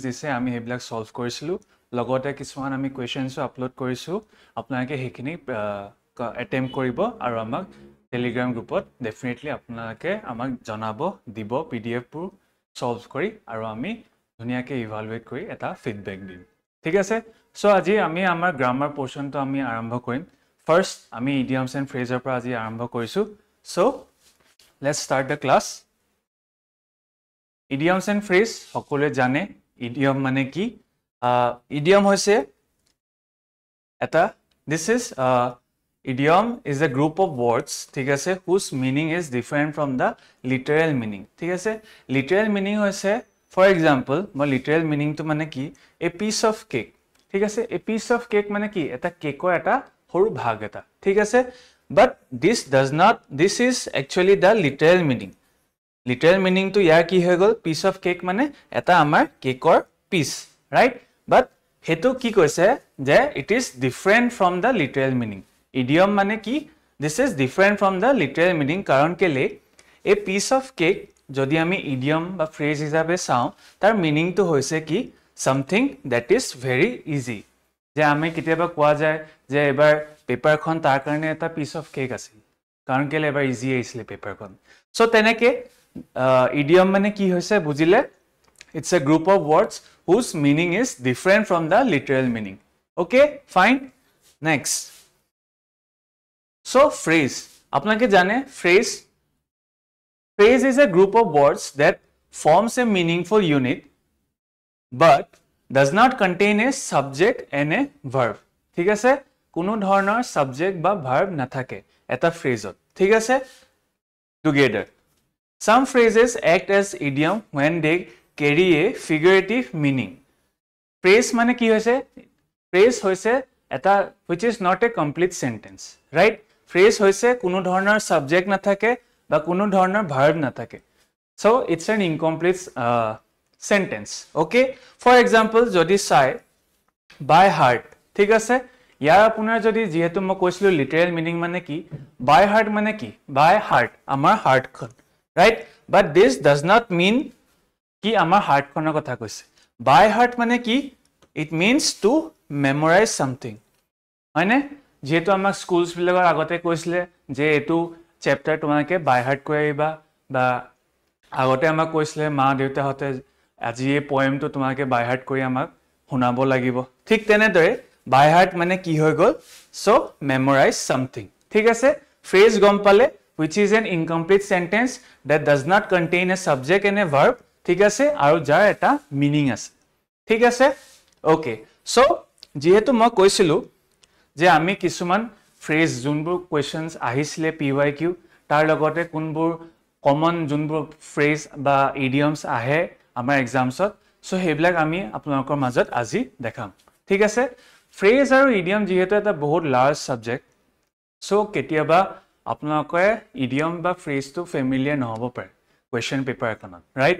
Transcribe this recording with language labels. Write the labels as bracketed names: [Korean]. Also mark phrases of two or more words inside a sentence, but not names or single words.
[Assamese] দিছে আমি সেইবিলাক সলভ কৰিছিলো লগতে কিছুমান আমি কোৱেশ্চনছো আপলোড কৰিছো আপোনালোকে সেইখিনি attempt কৰিব আৰু আমাক [English] Telegram group [Assamese] ডেফিনেটলি আপোনালোকে আমাক জনাব দিব PDF বোৰ সলভ কৰি আৰু আমি ধুনিয়াকে ইভালুৱেট কৰি এটা ফিডবেক দিম ঠিক আছে সো আজি আমি আমাৰ [English] grammar portion [Assamese] আমি আৰম্ভ কৰিম ফাৰ্স্ট আমি [English] idioms and phrases [Assamese] পৰা আজি আৰম্ভ কৰিছো [English] so let's start the class idioms and phrase [Assamese] সকলোৱে জানে ইডিয়ম মানে কি ইডিয়ম হৈছে এটা [English] this is idiom is a group of words [Assamese] ঠিক আছে [English] whose meaning is different from the literal meaning [Assamese] ঠিক আছে [English] literal meaning [Assamese] হৈছে [English] for example [Assamese] মই [English] literal meaning [Assamese] to মানে কি a [English] piece of cake [Assamese] ঠিক আছে [English] a piece of cake [Assamese] মানে কি এটা কেকৰ এটা সৰু ভাগ এটা ঠিক আছে [English] but this is actually the literal meaning [Assamese] to ইয়াৰ কি হৈ গল piece [English] of cake [Assamese] মানে এটা আমাৰ কেকৰ piece right but হেতু কি কৈছে যে [English] it is different from the literal meaning [Assamese] idiom মানে কি this [English] is different from the literal meaning [Assamese] কারণ কেলে [English] a piece of cake [Assamese] যদি আমি idiom বা phrase হিসাবে চাও তাৰ meaning তো হৈছে কি [English] something that is very easy [Assamese] যে আমি কিতিয়াবা কোৱা যায় যে এবাৰ পেপাৰখন তাৰ কাৰণে এটা [English] piece of cake [Assamese] আছিল কারণ কেলে এবাৰ easy আছিল পেপাৰখন সো তেনেকে idiom মানে কি হৈছে বুজিলে [English] it's a group of words whose meaning is different from the literal meaning okay fine next so phrase [Assamese] আপনাকে জানে [English] phrase is a group of words that forms a meaningful unit but does not contain a subject and a verb [Assamese] ঠিক আছে কোনো ধৰণৰ subject বা verb নাথাকে এটা phrase ঠিক আছে [English] together some phrases act as idiom when they carry a figurative meaning [Assamese] phrase মানে কি হৈছে phrase হৈছে এটা [English] which is not a complete sentence right [Assamese] phrase হৈছে কোনো ধৰণৰ subject নাথাকে বা কোনো ধৰণৰ verb নাথাকে [English] so it's an incomplete sentence okay for example [Assamese] যদি চাই [English] by heart [Assamese] ঠিক আছে ইয়াৰ আপোনাৰ যদি যেহেতু মই কৈছিলো [English] literal meaning [Assamese] মানে কি [English] by heart [Assamese] মানে কি [English] by heart [Assamese] আমাৰ heart খন right [English] but this does not mean [Assamese] কি আমাৰ heart খনৰ কথা কৈছে [English] by heart [Assamese] মানে কি [English] it means to memorize something [Assamese] হয়নে যেহেতু আমাৰ স্কুলছ বিলাকৰ আগতে কৈছিলে যে এটো চ্যাপ্টাৰ তোমাকে [English] by heart [Assamese] কৰিবা বা আগতে আমাক কৈছিলে মা দেউতা হতে আজি এই পয়েমটো তোমাকে [English] by heart [Assamese] কৰি আমাক শুনাব লাগিব ঠিক তেনেদৰে [English] by heart [Assamese] মানে কি হৈ গল [English] so memorize something [Assamese] ঠিক আছে phrase গম পালে [English] which is an incomplete sentence that does not contain a subject and a verb [Assamese] ঠিক আছে আৰু যাৰ এটা মিনিং আছে ঠিক আছে ওকে সো যেহেতু মই কৈছিলো যে আমি কিছুমান ফ্ৰেজ যোনবোৰ কোৱেশ্চনছ আহিছিলে PYQ তাৰ লগতে কোনবোৰ কমন যোনবোৰ ফ্ৰেজ বা ইডিয়মছ আহে আমাৰ এক্সামছত সো হেবিলাক আমি আপোনালোকৰ মাজত আজি দেখাম ঠিক আছে ফ্ৰেজ আৰু ইডিয়ম যেহেতু এটা বহুত [English] large subject [Assamese] সো কেতিয়াবা আপোনালোকে ইডিয়ম বা ফ্ৰেজটো ফেমিলিয়াৰ নহব পাৰে [English] question paper [Assamese] এখনত ৰাইট